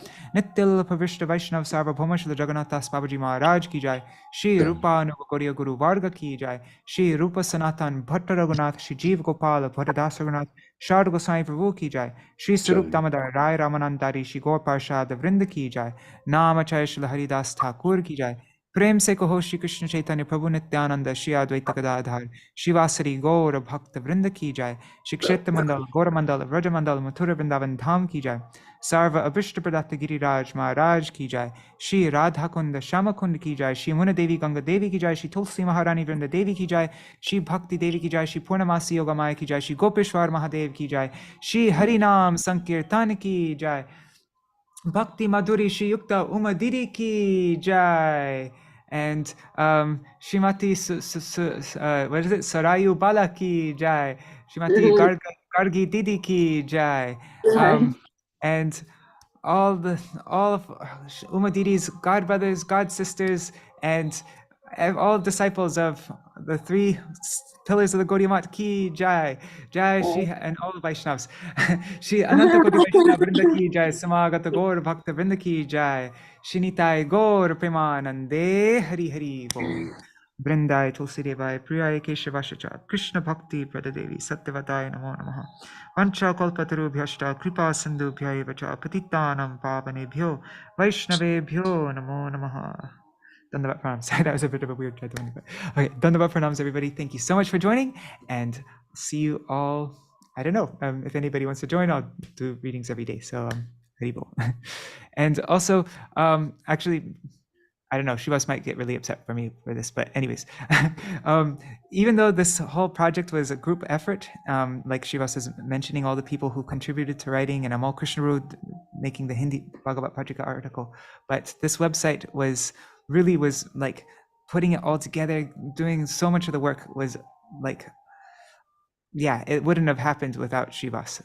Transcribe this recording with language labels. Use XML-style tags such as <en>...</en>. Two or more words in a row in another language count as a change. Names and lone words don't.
<hi>नित्यलीला प्रविष्ट वैष्णव सार्वभौम शील जगन्नाथ दास बाबाजी महाराज की जय. श्री रूप नुवगोरिया गुरु वर्ग की जय। श्री रूप सनातन भट्ट रघुनाथ श्री जीव गोपाल भट्ट दास रघुनाथ शर्द गोस्वामी प्रभु की जय. श्री सरूप दामोदर राय रामानंदरी श्री गौर पार्षद वृंदा की जय. नमचय शीला हरिदास ठाकुर की जय. प्रेम से कहो श्री कृष्ण चैतन्य प्रभु नित्यानंद श्री अद्वैत गदाधर शिवासरी गौर भक्त वृंद की जाय। श्री क्षेत्र मंडल गौर मंडल व्रज मंडल मथुरा वृंदावन धाम की जाय। सर्व अभिष्ट प्रदत्त गिरिराज महाराज की जाय। श्री राधा कुंड श्याम कुंड की जाय। श्री मुन देवी गंगा देवी की जाय। श्री तुलसी महारानी वृंद देवी की जाय। श्री भक्ति देवी की जाय। श्री पूर्णमासी योगमाया की जाय। श्री गोपेश्वर महादेव की जाय। श्री हरिनाम संकीर्तन की जाय। भक्ति माधुरी श्री युक्त उमा दीदी की जय.</hi> <en>And Śrīmatī what is it?</en> <hi>सरयू बाला की जय. श्रीमती गार्गी दीदी की जय.</hi> <en>And all of Uma Didi's god brothers, god sisters, and all disciples of the 3 pillars of the Gaudiya Math</en> <hi>की जय. जय श्री,</hi> <en>and all the Vaishnavas.</en> <hi>श्री अनंत कोटि वैष्णव वृंद की जय। समागत गौर भक्त वृंद की जय. श्री निताई गौर प्रेमानंदे हरि हरि बोल.</hi> <sa>वृन्दै तुलसी देवै प्रियै केशवशच कृष्ण भक्ति प्रददेवी सत्यवतै नमो नमः. वाञ्छा कल्पतरुभ्यश्ट कृपा सिन्धुभ्य वच पतितानां पावनेभ्यो वैष्णवेभ्यो नमो नमः.</sa> <hi>दण्डवत प्रणाम्स.</hi> <en>Sorry, that was a bit of a weird try to but okay,</en> <hi>दण्डवत प्रणाम्स,</hi> <en>everybody. Thank you so much for joining, and see you all. I don't know if anybody wants to join. I'll do readings every day. So Haribol. And also, actually, I don't know. Shivas might get really upset for me for this, but anyways, even though this whole project was a group effort, like Shivas is mentioning, all the people who contributed to writing, and Amal Krishnarud making the Hindi Bhagavat Pajika article, but this website was like putting it all together, doing so much of the work was like, yeah, it wouldn't have happened without Shivas.</en>